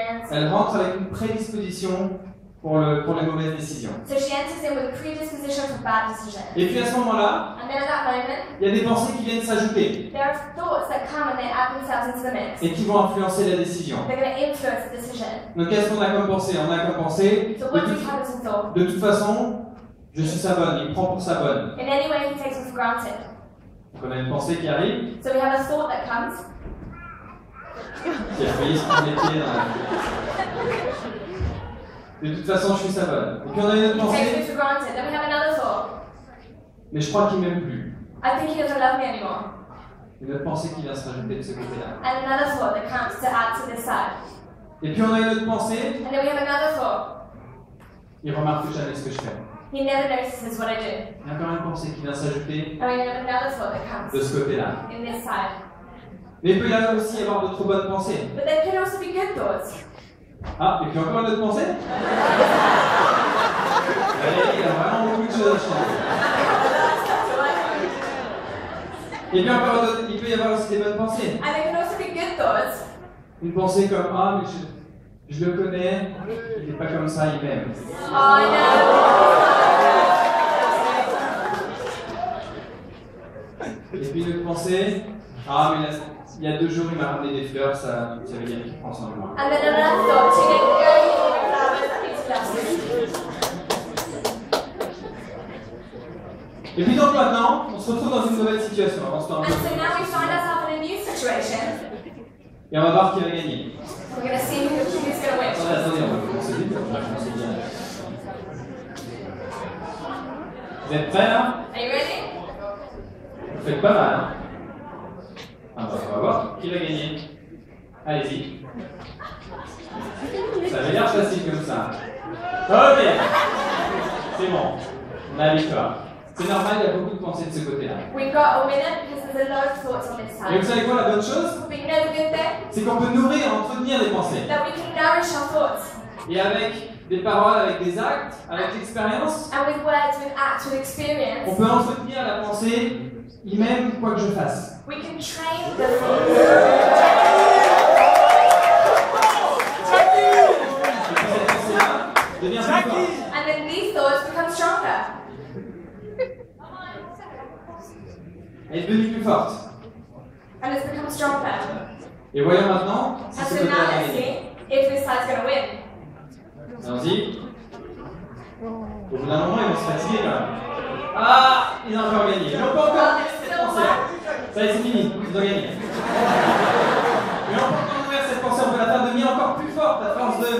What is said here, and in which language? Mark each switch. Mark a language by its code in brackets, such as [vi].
[fr] Elle rentre avec une prédisposition pour les mauvaises décisions. [en] So she enters in with a predisposition for bad decisions. [fr] Et puis à ce moment-là, [en] And then at that moment, [fr] il y a des pensées qui viennent s'ajouter [en] there are thoughts that come and they add themselves into the mix. [fr] et qui vont influencer la décision. [en] They're going to influence the decision. [fr] Donc qu'est-ce qu'on a comme pensée? On a comme pensée, [en] So what do we have as a thought? [fr] de toute façon, je suis sa bonne, il me prend pour sa bonne. [en] In any way, he takes me for granted. [fr] Donc on a une pensée qui arrive, [en] So we have a thought that comes. [fr] qui a failli se prendre les pieds dans la... De toute façon, je suis sa bonne. Et puis on a une autre [en] He takes me [fr] pensée, [en] for granted. Then we have another thought. [fr] mais je crois qu'il m'aime plus. [en] I think he doesn't love me anymore. [fr] Une autre pensée qui vient se rajouter de ce côté-là. [en] And another thought that comes to add to this side. [fr] Et puis on a une autre pensée, [en] And then we have another thought. [fr] il remarque jamais ce que je fais. [en] He never notices what I do. [fr] Il y a encore une pensée qui vient s'ajouter [en] And we have another thought that [fr] de [en] comes [fr] ce côté-là. [en] in this side. [fr] Mais il peut y avoir aussi avoir d'autres bonnes pensées. [en] But there can also be good thoughts. [fr] Ah, et puis encore une autre pensée? Il y a vraiment beaucoup de choses à changer. Et puis encore d'autres, il peut y avoir aussi des bonnes pensées. [en] And there can also be good thoughts. [fr] Une pensée comme ah mais je le connais, il n'est pas comme ça, il m'aime. [en] Oh no. [fr] Et puis une autre pensée, ah mais là, il y a 2 jours il m'a ramené des fleurs, ça veut dire qu'il prend soin de moi. [en] And then another thought, you get the girl you give flowers, that means he loves you. [fr] Et puis donc maintenant, on se retrouve dans une nouvelle situation. [en] And so now we find ourselves in a new situation. [fr] Et on va voir qui va gagner. [en] We're going to see who's going to win. [fr] Attendez, on va commencer vite, on va commencer bien. Vous êtes prêts là? [en] Are you ready? [fr] Vous faites pas mal, hein? Ah bah, on va voir qui va gagner. Allez-y. Ça avait l'air facile comme ça. Ok. C'est bon. On a la victoire. C'est normal, il y a beaucoup de pensées de ce côté-là. [en] We've got a winner because there's a lot of thoughts on this [fr] Et vous [en] side. [fr] savez quoi, la bonne chose? [en] But you know the good thing? [fr] C'est qu'on peut nourrir, entretenir les pensées. [en] That we can nourish our thoughts. [fr] Et avec des paroles, avec des actes, avec l'expérience, [en] And with words, with acts, with experience, [fr] on peut entretenir la pensée, il m'aime quoi que je fasse. [en] we can train the thoughts. [fr] Et puis cette pensée-là devient plus forte. [en] And then these thoughts become stronger. [fr] Elle est devenue plus forte. [en] And it's become stronger. [fr] Et voyons maintenant si [en] And [fr] ce [en] so [fr] côté-là [en] now [fr] va [en] let's [fr] gagner. [en] see if this side's going to win. [fr] Allons-y. Au bout d'un moment, ils vont se fatiguer quand même. Ah, ils ont encore gagné. Ils n'ont pas encore gagné cette pensée. Ça y est, c'est fini. Ils ont gagné. Mais on peut encore nourrir cette pensée. On peut la faire devenir encore plus forte à force de